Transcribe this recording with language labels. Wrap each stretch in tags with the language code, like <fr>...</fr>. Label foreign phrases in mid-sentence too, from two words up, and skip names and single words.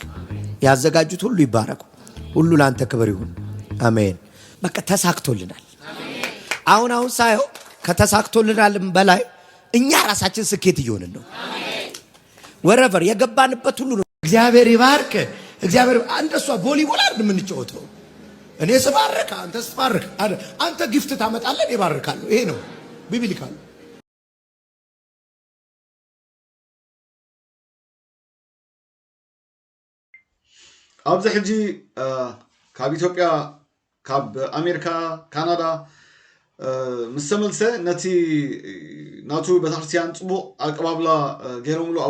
<am>ያዘጋጁት ሁሉ ይባረኩ። ሁሉ ላንተ ክብር ይሁን። አሜን። በቃ ተሳክቶልናል። አሁን ሳይሆን ከተሳክቶልናል በላይ እኛ ራሳችን ስኬት እየሆንን ነው። ወረቨር የገባንበት ሁሉ ነው። እግዚአብሔር ይባርክ። እግዚአብሔር አንደሷ ቮሊቦል አይደል የምንጫወተው። እኔ ስባርክ አንተ ስባርክ፣ አንተ ጊፍት ታመጣለህ፣ እኔ ባርካለሁ። ይሄ ነው ቢብሊካል።</am> <ti>ኣብዚ ሕጂ ካብ ኢትዮጵያ ካብ ኣሜሪካ ካናዳ ምስ ተመልሰ ነቲ ናቱ ቤተክርስትያን ፅቡቅ ኣቀባብላ ገይሮምሉ ኣብኡ</ti>